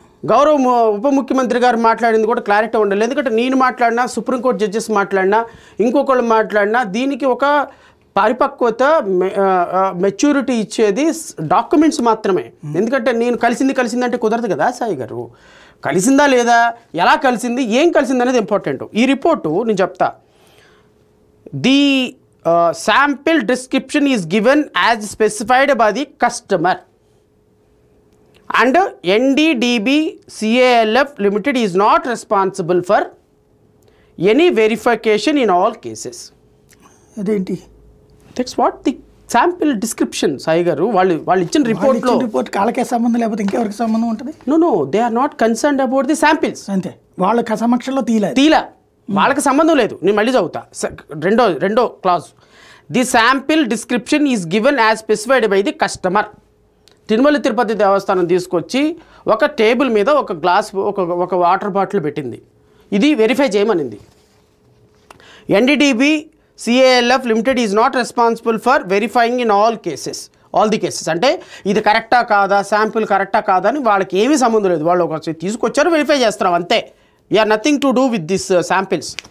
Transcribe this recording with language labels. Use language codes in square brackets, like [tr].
[te] గౌరవ ఉప ముఖ్యమంత్రి గారు మాట్లాడింది కూడా క్లారిటీ ఉండాలి. ఎందుకంటే నేను మాట్లాడినా, సుప్రీంకోర్టు జడ్జెస్ మాట్లాడినా, ఇంకొకళ్ళు మాట్లాడినా దీనికి ఒక పరిపక్వత, మెచ్యూరిటీ ఇచ్చేది డాక్యుమెంట్స్ మాత్రమే. ఎందుకంటే నేను కలిసింది అంటే కుదరదు కదా సాయి గారు. కలిసిందా లేదా, ఎలా కలిసింది, ఏం కలిసింది అనేది ఇంపార్టెంట్. ఈ రిపోర్టు నేను చెప్తా. [en] The sample description is given as specified by the customer and NDDB CALF Limited is not responsible for any verification in all cases. [te] అదేంటి? [en] That's what the sample description [te] Sai గారు వాళ్ళు ఇచ్చిన రిపోర్ట్ కాళ్ళకే సంబంధం లేకపోతే ఇంకెవరికి సంబంధం ఉంటుంది? [en] No, they are not concerned about the samples. [te] అంతే, వాళ్ళ సమక్షంలో తీలా వాళ్ళకి సంబంధం లేదు. నేను మళ్ళీ చదువుతా. రెండో clause. [en] The sample description is given as specified by the customer. [te] Tirumala Tirupati దేవస్థానం తీసుకొచ్చి ఒక టేబుల్ మీద ఒక గ్లాస్, ఒక వాటర్ బాటిల్ పెట్టింది. ఇది verify చేయమనింది. [en] NDDB CALF limited is not responsible for verifying in all the cases. [te] అంటే ఇది కరెక్టా కాదా, శాంపిల్ కరెక్టా కాదా అని వాళ్ళకి ఏమీ సంబంధం లేదు. వాళ్ళు ఒక తీసుకొచ్చారు, వెరిఫై చేస్తున్నాం అంతే. [en] We are nothing to do with this samples.